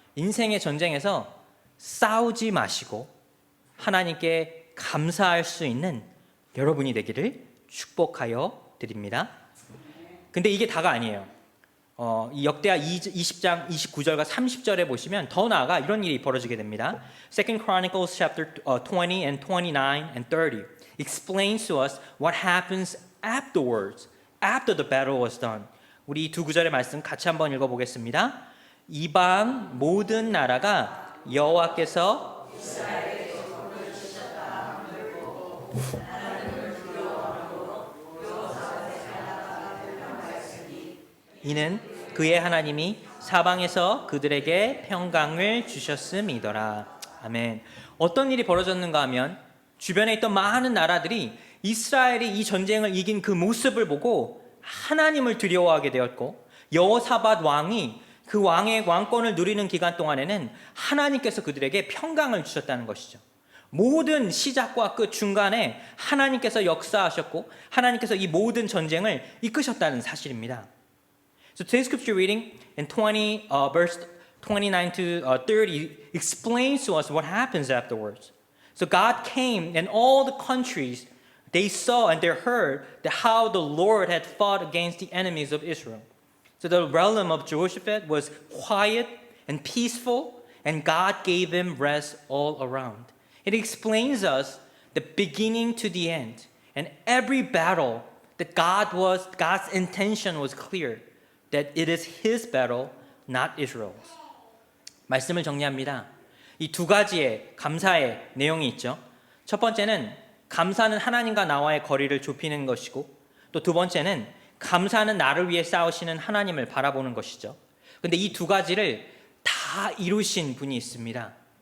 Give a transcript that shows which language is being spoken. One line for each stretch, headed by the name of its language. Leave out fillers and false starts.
Korean: 인생의 전쟁에서 싸우지 마시고 하나님께 감사할 수 있는 여러분이 되기를 축복하여 드립니다. 근데 이게 다가 아니에요. 이 역대하 20장 29절과 30절에 보시면 더 나아가 이런 일이 벌어지게 됩니다.
English: Second Chronicles chapter 20 and 29 and 30 explains to us what happens afterwards, after the battle was done.
Korean: 우리 이 두 구절의 말씀 같이 한번 읽어보겠습니다. 이방 모든 나라가 여호와께서 이는 그의 하나님이 사방에서 그들에게 평강을 주셨음이더라. 아멘. 어떤 일이 벌어졌는가 하면 주변에 있던 많은 나라들이 이스라엘이 이 전쟁을 이긴 그 모습을 보고 하나님을 두려워하게 되었고, 여호사밧 왕이 그 왕의 왕권을 누리는 기간 동안에는 하나님께서 그들에게 평강을 주셨다는 것이죠. 모든 시작과 끝 중간에 하나님께서 역사하셨고 하나님께서 이 모든 전쟁을 이끄셨다는 사실입니다.
English: So today's scripture reading in verse 29 to 30 explains to us what happens afterwards. So God came and all the countries, they saw and they heard how the Lord had fought against the enemies of Israel. So the realm of Jehoshaphat was quiet and peaceful, and God gave him rest all around. It explains us the beginning to the end, and every battle that God's intention was clear, that it is His battle, not Israel's.
Korean: 말씀을 정리합니다. 이 두 가지의 감사의 내용이 있죠. 첫 번째는 감사는 하나님과 나와의 거리를 좁히는 것이고, 또 두 번째는 감사는 나를 위해 싸우시는 하나님을 바라보는 것이죠. 근데 이 두 가지를 다 이루신 분이 있습니다.